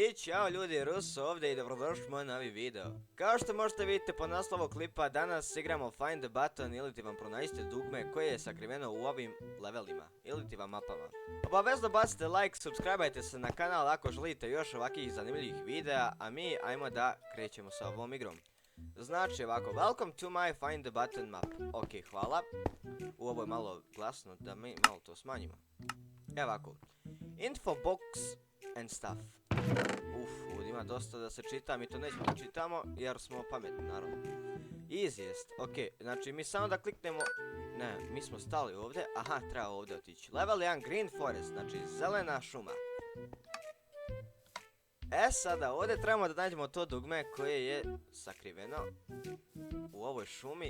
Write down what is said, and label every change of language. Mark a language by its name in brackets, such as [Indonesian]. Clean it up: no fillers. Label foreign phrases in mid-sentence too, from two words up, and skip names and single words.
[Bosnian] Ćao ljudi, Rus ovdje i dobrodošli u moj novi video. Kao što možete vidjeti po naslovu klipa, danas igramo Find the Button ili ti vam pronađite dugme koje je sakriveno u ovim levelima ili ti vam mapama. Obavezno bacite like, subscribeajte se na kanal ako želite još ovakvih zanimljivih videa, a mi ajmo da krećemo sa ovom igrom. Znači ovako, [English] welcome to my Find the Button map. [Bosnian] Ok, hvala. Ovo je malo glasno, da mi malo to smanjimo. Evo ovako. [English] Info box and stuff. [Bosnian] Ovdje ima dosta da se čita, mi to nećemo da čitamo jer smo pametni naravno. Easiest, ok, znači mi samo da kliknemo, ne, mi smo stali ovdje, aha, treba ovdje otići. [English] Level 1 Green Forest, [Bosnian] znači zelena šuma. Sada ovdje trebamo da nađemo to dugme koje je sakriveno u ovoj šumi.